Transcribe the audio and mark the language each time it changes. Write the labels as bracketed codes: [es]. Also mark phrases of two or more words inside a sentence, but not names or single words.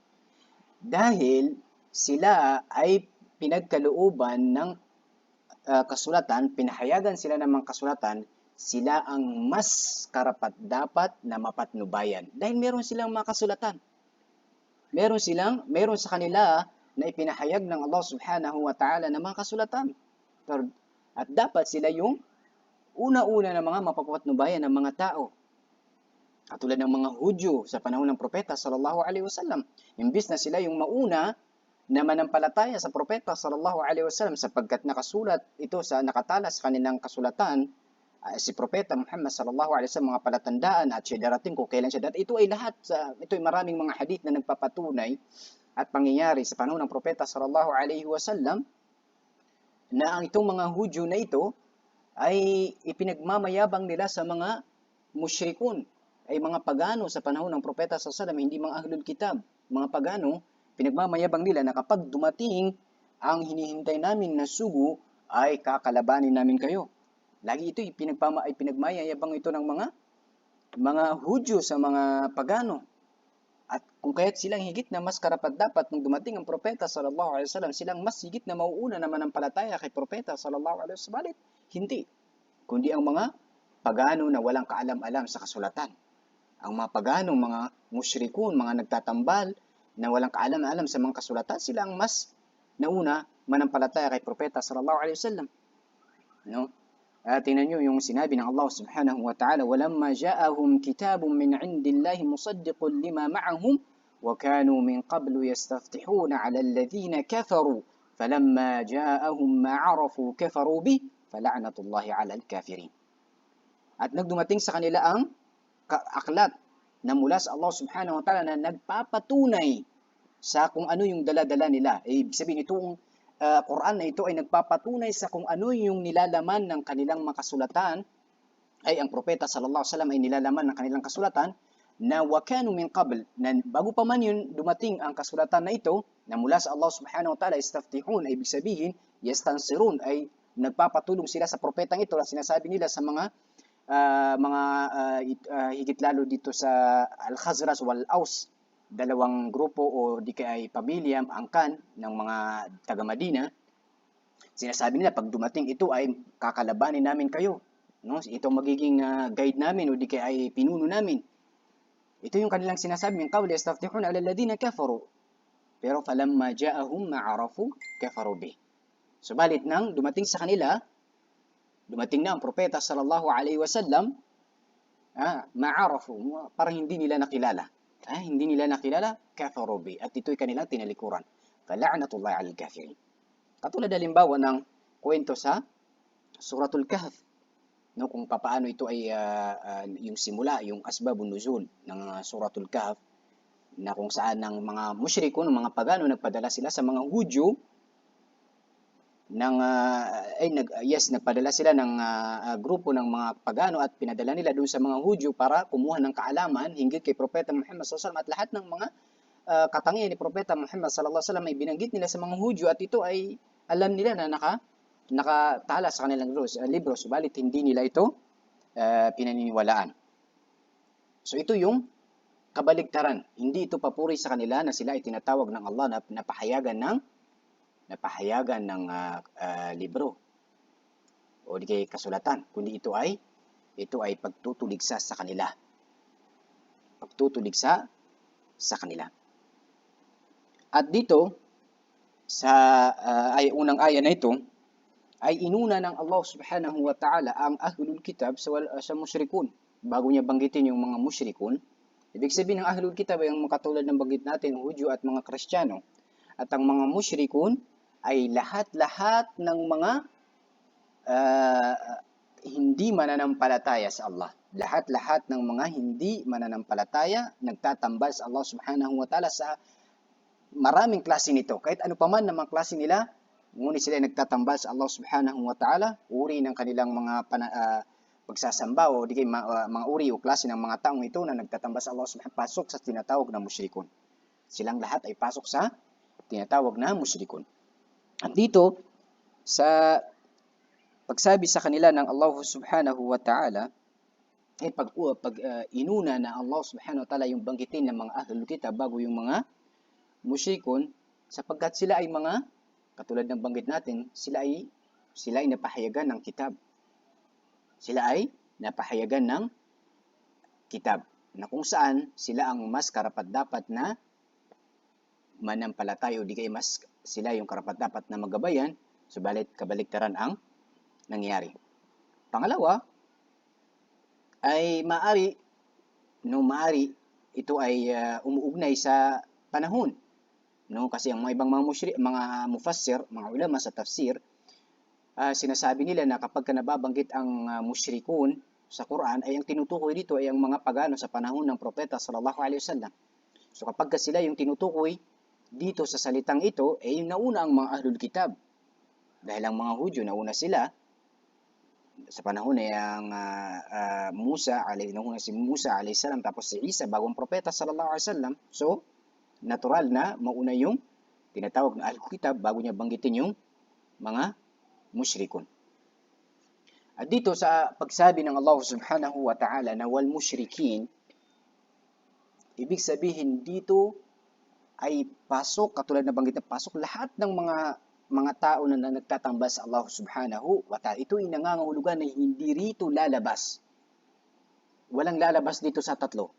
[tl] Dahil sila ay pinagkalooban ng kasulatan, pinahayagan sila ng mga kasulatan, sila ang mas karapat-dapat na mapatnubayan. Dahil meron silang mga kasulatan. Meron sa kanila na ipinahayag ng Allah [ar] سبحانه وتعالى [tl] na mga kasulatan. At dapat sila yung una-una na mga mapapatnubayan ng mga tao. Katulad ng mga Hudyo sa panahon ng propeta [ar] صلى الله عليه وسلم. [tl] Imbis na sila yung mauna na manampalataya sa propeta [ar] صلى الله عليه وسلم [tl] sapagkat nakasulat ito nakatala sa kanilang kasulatan si propeta Muhammad [ar] صلى الله عليه وسلم, [tl] mga palatandaan at siya darating kung kailan siya darating. Ito ay maraming mga hadith na nagpapatunay at pangyayari sa panahon ng propeta [ar] صلى الله عليه وسلم [tl] na ang itong mga Hudyo na ito ay ipinagmamayabang nila sa mga musyrikun, ay mga pagano sa panahon ng propeta [ar] صلى الله عليه وسلم, [tl] hindi mga [ar] أهل الكتاب, [tl] mga pagano, pinagmamayabang nila na kapag dumating ang hinihintay namin na sugo ay kakalabanin namin kayo. Lagi ito pinagmayayabang ito ng mga Hudyo sa mga pagano. At kung kaya't silang higit na mas karapat-dapat nung dumating ang propeta [ar] صلى الله عليه وسلم, [tl] silang mas higit na mauuna na manampalataya kay propeta [ar] صلى الله عليه وسلم. [tl] Hindi. Kundi ang mga pagano na walang kaalam-alam sa kasulatan. Ang mga pagano, mga musyrikun, mga nagtatambal na walang kaalam-alam sa mga kasulatan, sila ang mas nauna manampalataya kay propeta [ar] صلى الله عليه وسلم. [tl] No? Tingnan nyo yung sinabi ng Allah [ar] سبحانه وتعالى, وَلَمَّا جَاءَهُمْ كِتَابٌ مِّنْ عِنْدِ اللَّهِ مُصَدِّقٌ لِمَا مَعَهُمْ وَكَانُوا مِنْ قَبْلُ يَسْتَفْتِحُونَ عَلَى الَّذِينَ كَفَرُوا فَلَمَّا جَاءَهُمْ مَا عَرَفُوا كَفَرُوا بِهِ فَلَعْنَةُ اللَّهِ عَلَى الْكَافِرِينَ. [tl] At nagdumating sa kanila ang aklat na mula sa Allah [ar] سبحانه وتعالى [tl] na nagpapatunay sa kung ano yung dala-dala nila. Ibig sabihin, itong Quran na ito ay nagpapatunay sa kung ano yung nilalaman ng kanilang makasulatan, ay ang propeta sallallahu [ar] عليه وسلم [tl] ay nilalaman ng kanilang kasulatan na [ar] وكانوا من قبل, [tl] na bago pa man yun dumating ang kasulatan na ito na mula sa Allah [ar] سبحانه وتعالى, [tl] istaftihun, ay ibig sabihin yastansirun, ay nagpapatulong sila sa propetang ito na sinasabi nila sa mga higit lalo dito sa Al-Khazraj wal-Aus, dalawang grupo o di kaya ay pamilya, angkan ng mga taga-Madina. Sinasabi nila, pag dumating ito ay kakalabanin namin kayo. No? Ito magiging guide namin o di kaya ay pinuno namin. Ito yung kanilang sinasabi, [ar] من قول يستفتحون على الذين كفروا. Pero فلما جاءهم ما عرفوا كفروا به. [tl] Subalit nang dumating sa kanila, dumating na ang propeta [ar] صلى الله عليه وسلم, [tl] ma'arafu, parang hindi nila nakilala. Hindi nila nakilala, [ar] كفروا به. [tl] At ito'y kanilang tinalikuran. [ar] فلعنة الله على الكافرين. [tl] Katulad halimbawa ng kwento sa Suratul Kahf, no, kung paano ito ay yung simula, yung [ar] أسباب النزول [tl] ng Suratul Kahf, na kung saan ng mga mushrikun, ng mga pagano, nagpadala sila sa mga Hudyo ng nagpadala sila ng grupo ng mga pagano at pinadala nila doon sa mga Hudyo para kumuha ng kaalaman hinggil kay Propeta Muhammad [ar] صلى الله عليه وسلم, [tl] at lahat ng mga katangian ni Propeta Muhammad [ar] صلى الله عليه وسلم [tl] ay binanggit nila sa mga Hudyo, at ito ay alam nila na nakatala sa kanilang libro, subalit hindi nila ito pinaniniwalaan. So ito yung kabaligtaran. Hindi ito papuri sa kanila na sila ay tinatawag ng Allah na napahayagan ng libro o di kay kasulatan, kundi ito ay pagtutuligsa sa kanila. Pagtutuligsa sa kanila. At dito sa unang aya na ito ay inuna ng Allah [ar] سبحانه وتعالى [tl] ang [ar] أهل الكتاب [tl] sa musyrikun. Bago niya banggitin yung mga musyrikun, ibig sabihin ng [ar] أهل الكتاب [tl] ay ang katulad ng banggit natin, Hudyo at mga Kristiyano. At ang mga musyrikun ay lahat-lahat ng mga hindi mananampalataya sa Allah. Lahat-lahat ng mga hindi mananampalataya, nagtatambal sa Allah [ar] سبحانه وتعالى [tl] sa maraming klase nito. Kahit ano pa man ng mga klase nila, ngunit sila ay nagtatambal sa Allah [ar] سبحانه وتعالى, [tl] uri ng kanilang mga pagsasamba o di kay mga uri o klase ng mga taong ito na nagtatambal sa Allah [ar] سبحانه وتعالى, [tl] pasok sa tinatawag na musyrikun. Silang lahat ay pasok sa tinatawag na musyrikun. At dito, sa pagsabi sa kanila ng Allah [ar] سبحانه وتعالى, [tl] pag inuna na Allah [ar] سبحانه وتعالى [tl] yung banggitin ng mga [ar] أهل الكتاب [tl] bago yung mga musyrikun, sapagkat sila ay mga, katulad ng banggit natin, sila ay napahayagan ng kitab. Sila ay napahayagan ng kitab, na kung saan sila ang mas karapat-dapat na manampalataya o di kay mas sila yung karapat-dapat na magabayan, subalit kabaligtaran ang nangyari. Pangalawa, ay maari ito ay umuugnay sa panahon. No, kasi ang mga ibang mga mufassir, mga ulama sa tafsir, sinasabi nila na kapag nababanggit ang musyrikun sa Quran, ay ang tinutukoy dito ay ang mga pagano sa panahon ng propeta [ar] صلى الله عليه وسلم. [tl] So kapag sila yung tinutukoy dito sa salitang ito, ay nauna ang mga [ar] أهل الكتاب. [tl] Dahil ang mga Hudyo, nauna sila sa panahon ay ang nauna si Musa [ar] عليه السلام, [tl] tapos si Isa bagong propeta [ar] صلى الله عليه وسلم. [tl] So natural na mauna yung tinatawag na [ar] أهل الكتاب [tl] bago niya banggitin yung mga musyrikun. At dito sa pagsabi ng Allah [ar] سبحانه وتعالى [tl] na [ar] والمشركين, [tl] ibig sabihin dito ay pasok, katulad na banggit na pasok, lahat ng mga tao na nagtatambal sa Allah [ar] سبحانه وتعالى. [tl] Ito ay nangangahulugan na hindi rito lalabas. Walang lalabas dito sa tatlo.